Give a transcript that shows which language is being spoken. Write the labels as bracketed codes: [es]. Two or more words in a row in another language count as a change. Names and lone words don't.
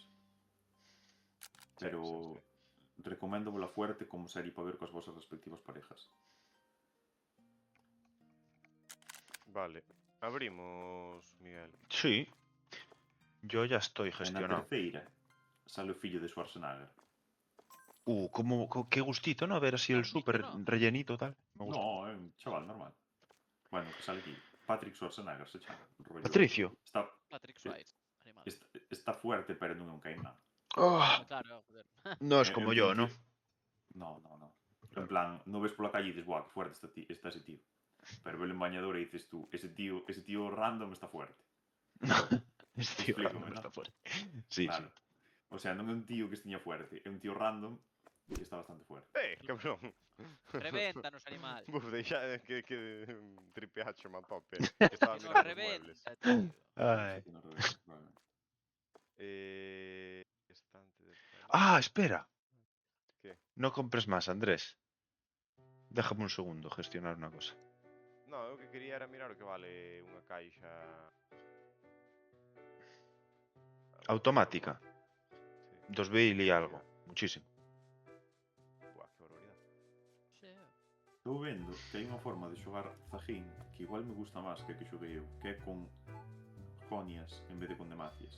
[es] Pero Sí. [gl] recomendo vola fuerte como serie para ver coas vosas respectivas parejas. [es] Vale. Abrimos, Miguel. Sí. Yo ya estoy [gl] E na gestionado. terceira sale o fillo de Schwarzenegger. [es] Qué gustito, ¿no? Ver así el ¿Has visto, súper no? rellenito, tal. Me gusta. [gl] No, é un chaval normal. Bueno, que sale aquí. Patrick Schwarzenegger se chama. [es] Rollo. Patricio. Patrick Swayze. Animal. [gl] Está fuerte, pero non é un caimán. [es] Ah, Claro, joder. no es [gl] É como un [es] yo, [gl] tío [es] ¿no? que- No. [gl] En plan, non ves pola calle e dices, buah, [es] que fuerte está ese tío. [gl] Pero velo en bañador e dices tú, [es] ese tío random está fuerte. Es tío Explícame, random, ¿no? está fuerte. Sí, Claro. [gl] O sea, non é un tío que estiña fuerte, é un tío random que está bastante fuerte. [es] Cabrón. Revéntanos, animal. [gl] Vou deixar que tripeacho man tope. [es] Que estaba Que nos [gl] mirando os muebles. [es] reventa, tío. Ay. [gl] Que non revés, [es] probablemente. Estante de... Ah, espera. ¿Qué? No compres más, Andrés. Déjame un segundo gestionar una cosa. No, [gl] eu que quería era mirar o que vale unha caixa... Automática. [es] Sí. 2000 y algo. Muchísimo. [gl] Buah, que barbaridade. [es] Sí. [gl] Estou vendo que hai unha forma de xogar Zajín que igual me gusta máis que a que xoguei eu, que é con Jonias en vez de con Demacias.